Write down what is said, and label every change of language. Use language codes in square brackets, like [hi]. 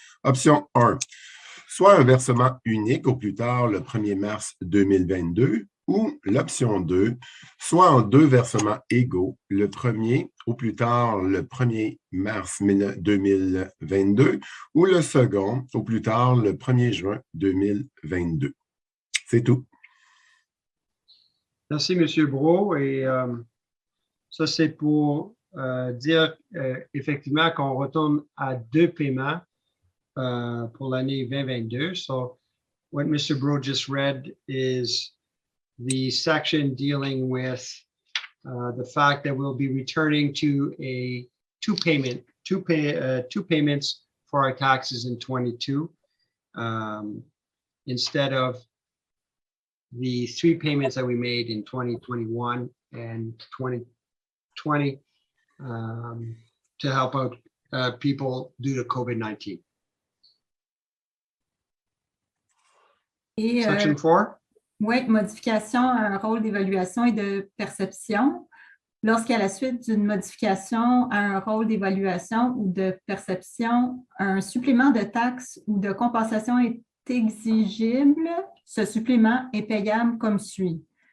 [fr] Option 1, soit un versement unique au plus tard le 1er mars 2022, ou l'option 2, soit en 2 versements égaux, le premier au plus tard le 1er mars 2022, ou le second au plus tard le 1er juin 2022. C'est tout. Merci, M. Brault. Et ça, c'est pour dire effectivement qu'on retourne à 2 paiements pour l'année 2022. [en] So what Mr. Brault just read is the section dealing with the fact that we'll be returning to a two payments for our taxes in 22 instead of the 3 payments that we made in 2021 and 2020 to help out people due to COVID-19. [fr] Et Section 4. oui, modification à un rôle d'évaluation et de perception. Lorsqu'à la suite d'une modification à un rôle d'évaluation ou de perception, un supplément de taxe ou de compensation est exigible, ce supplément est payable comme suit.